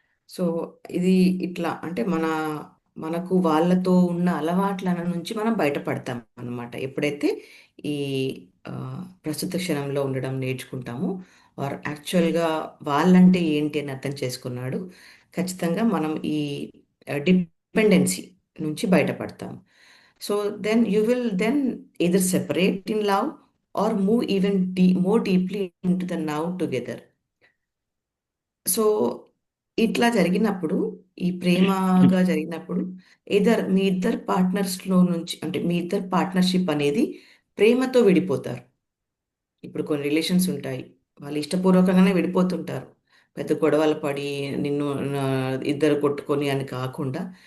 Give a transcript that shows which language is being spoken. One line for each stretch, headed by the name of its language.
Telugu: So ఇది ఇట్లా అంటే మనకు వాళ్ళతో ఉన్న అలవాట్ల నుంచి మనం బయటపడతాం అన్నమాట ఎప్పుడైతే ఈ ప్రస్తుత క్షణంలో ఉండడం నేర్చుకుంటామో,
English: or యాక్చువల్గా
Telugu: వాళ్ళంటే ఏంటి అని అర్థం చేసుకున్నాడు, ఖచ్చితంగా మనం ఈ డిపెండెన్సీ నుంచి బయటపడతాం.
English: So then you will then either separate in love or move even more deeply into the now together.
Telugu: So ఇట్లా జరిగినప్పుడు, ఈ ప్రేమగా జరిగినప్పుడు మీ ఇద్దరు పార్ట్నర్స్లో నుంచి అంటే మీ ఇద్దరు పార్ట్నర్షిప్ అనేది ప్రేమతో విడిపోతారు. ఇప్పుడు కొన్ని రిలేషన్స్ ఉంటాయి, వాళ్ళు ఇష్టపూర్వకంగానే విడిపోతుంటారు, పెద్ద గొడవలు పడి ఇద్దరు కొట్టుకొని అని కాకుండా.